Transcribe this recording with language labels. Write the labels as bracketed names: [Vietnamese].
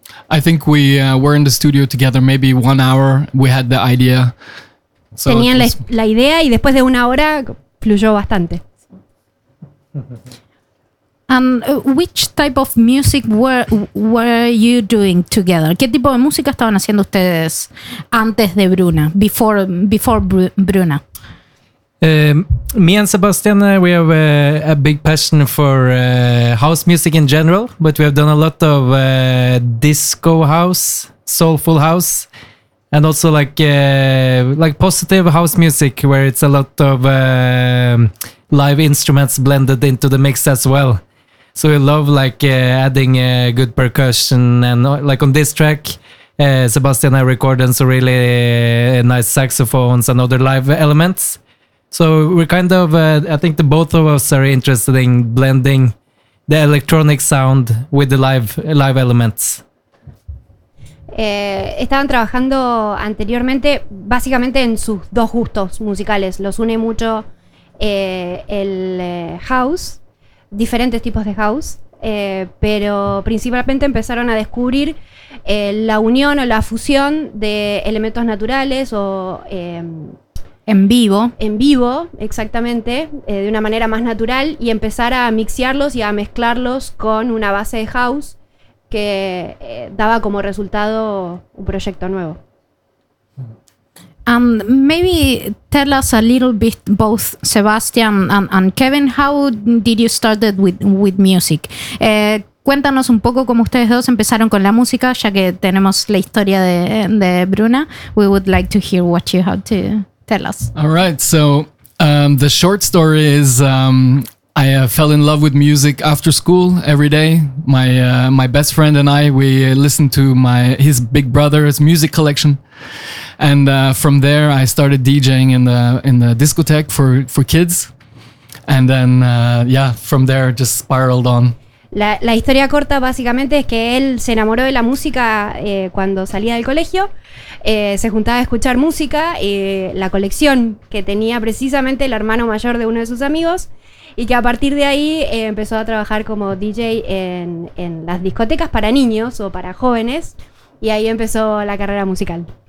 [English] I think we were in the studio together maybe 1 hour. We had the idea. [Spanish] So tenían la idea y después de una hora fluyó bastante. [English] And which type of music were you doing together? [Spanish] ¿Qué tipo de música estaban haciendo ustedes antes de Bruna? [English] Before Bruna. Me and Sebastian, we have a big passion for house music in general, but we have done a lot of disco house soulful house, and also like positive house music, where it's a lot of live instruments blended into the mix as well. So we love adding good percussion, and like on this track, Sebastian and I recorded some really nice saxophones and other live elements. So we're kind of, I think the both of us are interested in blending the electronic sound with the live elements. [Spanish] Estaban trabajando anteriormente básicamente en sus dos gustos musicales. Los une mucho el house, diferentes tipos de house, pero principalmente empezaron a descubrir la unión o la fusión de elementos naturales o... En vivo, exactamente, de una manera más natural, y empezar a mixearlos y a mezclarlos con una base de house que daba como resultado un proyecto nuevo. [English] Maybe tell us a little bit, both Sebastian and Kevin, how did you started with music? [Spanish] Cuéntanos un poco cómo ustedes dos empezaron con la música, ya que tenemos la historia de Bruna. [English] We would like to hear what you have to tell us. All right. So the short story is I fell in love with music after school every day. My best friend and I, we listened to his big brother's music collection. And from there, I started DJing in the discotheque for kids. And then, from there, just spiraled on. [Spanish] La historia corta básicamente es que él se enamoró de la música cuando salía del colegio. Se juntaba a escuchar música, la colección que tenía precisamente el hermano mayor de uno de sus amigos, y que a partir de ahí empezó a trabajar como DJ en las discotecas para niños o para jóvenes, y ahí empezó la carrera musical.